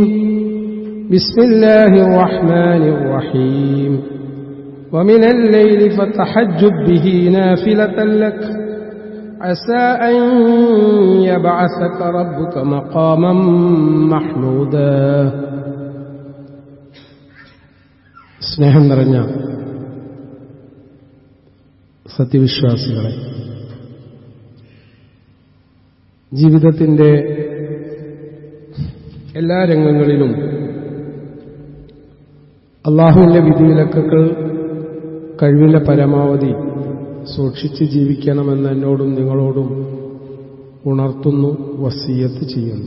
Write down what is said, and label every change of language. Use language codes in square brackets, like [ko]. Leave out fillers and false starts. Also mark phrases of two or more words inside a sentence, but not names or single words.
[ar] بسم الله الرحمن الرحيم. ومن الليل فتحجب به نافلة لك عسى أن يبعثك ربك مقاما محمودا. [ml] സ്നേഹം നിറഞ്ഞ സത്യവിശ്വാസികളെ, ജീവിതത്തിൻ്റെ എല്ലാ രംഗങ്ങളിലും അള്ളാഹുവിൻ്റെ വിധിവിലക്കുകൾ കഴിവിന്റെ പരമാവധി സൂക്ഷിച്ച് ജീവിക്കണമെന്ന് എന്നോടും നിങ്ങളോടും ഉണർത്തുന്നു, വസിയത്ത് ചെയ്യുന്നു.